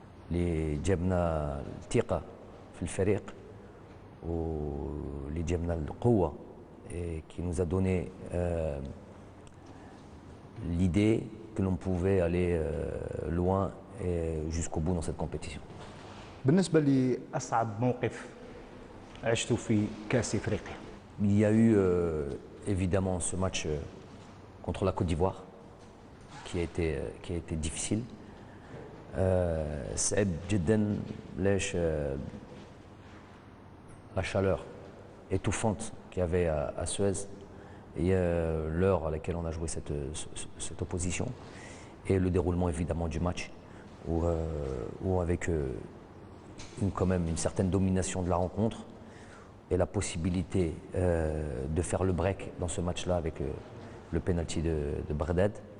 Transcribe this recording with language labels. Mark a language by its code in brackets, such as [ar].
[fr] Les [ar] جبنا الثقة في الفريق واللي جبنا القوة [fr] et qui nous a donné l'idée que l'on pouvait aller loin et jusqu'au bout dans cette compétition. [ar] بالنسبة لأصعب موقف عشته في كأس إفريقيا. [fr] Il y a eu évidemment ce match contre la Côte d'Ivoire qui a été difficile. [ar] صعب جدا ليش [fr] la chaleur étouffante qu'il y avait à Suez et l'heure à laquelle on a joué cette opposition et le déroulement évidemment du match où avec quand même une certaine domination de la rencontre et la possibilité de faire le break dans ce match-là avec le penalty de Bredad